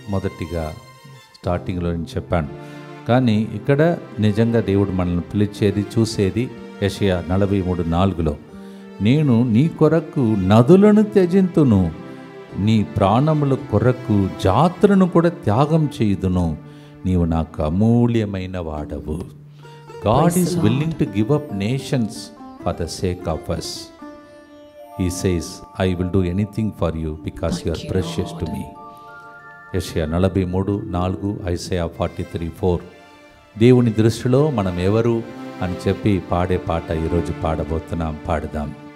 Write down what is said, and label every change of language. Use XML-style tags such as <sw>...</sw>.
<te>మొదటిగా స్టార్టింగ్లో నేను చెప్పాను. కానీ ఇక్కడ నిజంగా దేవుడు మనల్ని పిలిచేది చూసేది యెషయా 43:4లో నేను నీ కొరకు నదులను త్యజింతును, నీ ప్రాణముల కొరకు జాతులను కూడా త్యాగం చేయుదును, నీవు నాకు అమూల్యమైన వాడవు.</te> <en>God is willing to give up nations for the sake of us. He says, I will do anything for you because you are precious to me.</en> <te>యెషయా 43:4, ఐసయా 43:4. దేవుని దృష్టిలో మనం ఎవరు అని చెప్పి పాడే పాట ఈరోజు పాడబోతున్నాం. పాడదాం.</te>